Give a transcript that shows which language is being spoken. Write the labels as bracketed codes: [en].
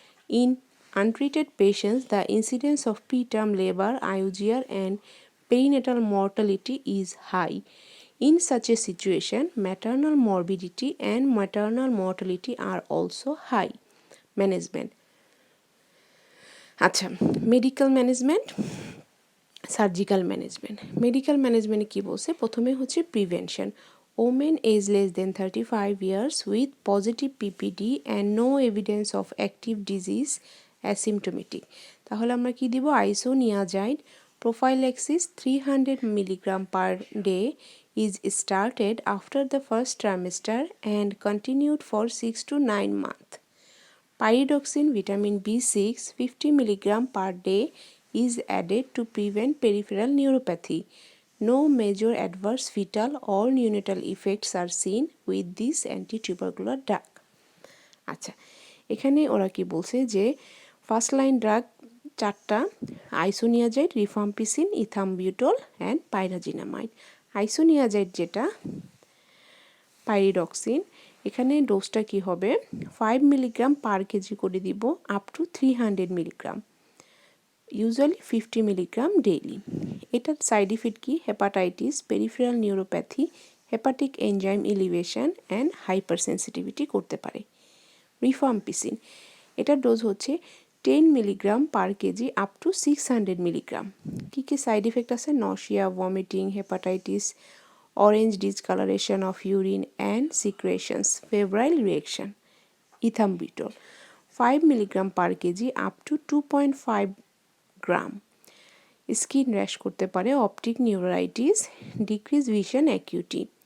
[en] In untreated patients, the incidence of preterm labor, IUGR, and perinatal mortality is high. In such a situation, maternal morbidity and maternal mortality are also high. Management. [bn] আচ্ছা, medical management, surgical management. Medical ম্যানেজমেন্টে কী বলছে? প্রথমে হচ্ছে prevention. [en] Women age less than 35 years with positive PPD and no evidence of active disease asymptomatic। [bn] তাহলে আমরা কি দিব? [en] Isoniazid prophylaxis 300 mg per day is started after the first trimester and continued for 6 to 9 months. Pyridoxine vitamin B6 50 mg per day is added to prevent peripheral neuropathy. No major adverse fetal or neonatal effects are seen with this anti-tubercular drug. [bn] আচ্ছা, এখানে ওরা কি বলছে যে first line drug চারটা: আইসোনিয়াজাইড, rifampicin, ইথামবিউটল and pyrazinamide. আইসোনিয়াজাইড যেটা pyridoxine, এখানে ডোজটা কি হবে? [en] 5 milligram per kg [bn] করে দিব [en] Up to 300 milligram, usually 50 milligram daily. [bn] এটার সাইড ইফেক্ট কি? [en] hepatitis, peripheral neuropathy, hepatic enzyme elevation and hypersensitivity [bn] করতে পারে। [en] rifampicin, [bn] এটার [en] dose [bn] হচ্ছে [en] 10 milligram per KG up to 600 milligram. [bn] Key key side effect আছে? [en] Nausea, vomiting, hepatitis, orange discoloration of urine and secretions, febrile reaction. Ethambutol 5 mg per kg up to 2.5 gram. Skin rash [bn] করতে পারে, [en] optic neuritis, decreased vision acuity.